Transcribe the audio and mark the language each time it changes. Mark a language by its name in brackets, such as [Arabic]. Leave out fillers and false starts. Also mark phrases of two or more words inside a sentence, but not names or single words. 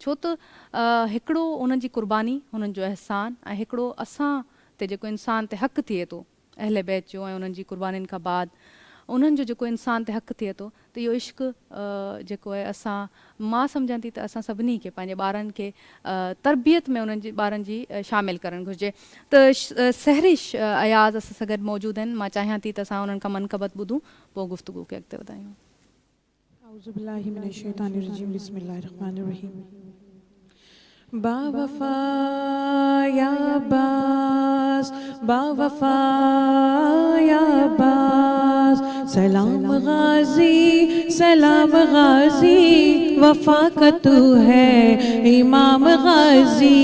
[Sindhi] छो त हिकिड़ो उन्हनि जी क़ुर्बानी, उन्हनि जो अहसान ऐं हिकिड़ो असां ते जेको इंसान ते हक़ थिए थो अहले बैत जो ऐं उन्हनि जी क़ुर्बानीनि खां बाद उन्हनि जो जेको इंसान ते हक़ थिए थो त इहो इश्क़ जेको आहे मां सम्झां थी त असां सभिनी खे पंहिंजे ॿारनि खे तरबियत में उन्हनि जी ॿारनि जी शामिलु करणु घुरिजे। त सहरिश अयाज़ असां सां गॾु मौजूदु आहिनि। मां चाहियां थी त असां उन्हनि खां मनक़बत ॿुधूं, पोइ गुफ़्तगू खे अॻिते वधायूं। [Arabic] أعوذ بالله من الشيطان الرجيم بسم الله الرحمن الرحيم. [Urdu] باوفا یا عباس، باوفا یا عباس، سلام غازی سلام غازی، وفا کا تو ہے امام غازی.